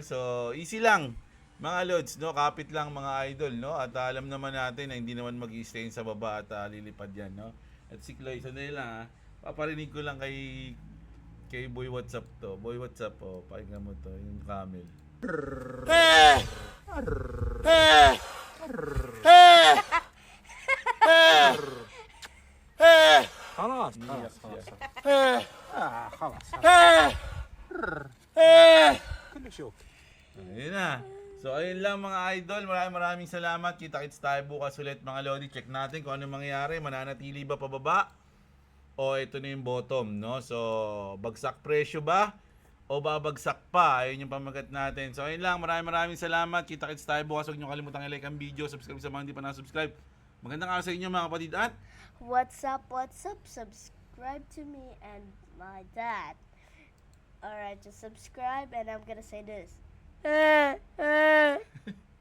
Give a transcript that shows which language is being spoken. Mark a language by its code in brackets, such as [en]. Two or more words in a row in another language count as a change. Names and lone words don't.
[tl] So easy lang mga lods, no? Kapit lang mga idol, no? At alam naman natin na hindi naman mag-i-stay sa baba at lilipad yan, no? At si Chloe, sandali lang paparinig ko lang kay Boy WhatsApp to. Boy WhatsApp, pakinggan mo to, yung camel. [ar] خلاص خلاص كله شوك. [tl] Ayun na. So ayun lang mga idol. Maraming salamat. Kita-kits tayo bukas ulit mga lodi. Check natin kung ano mangyayari. Mananatili ba pababa? O ito na yung bottom, no? So bagsak presyo ba? O babagsak pa? Ayun yung pamagat natin. So ayun lang. Maraming salamat. Kita-kits tayo bukas. Huwag nyo kalimutang i-like ang video. Subscribe sa mga hindi pa na-subscribe. Magandang araw sa inyo mga kapatid at [en] What's up? Subscribe to me and my dad. Alright, just subscribe and I'm gonna say this.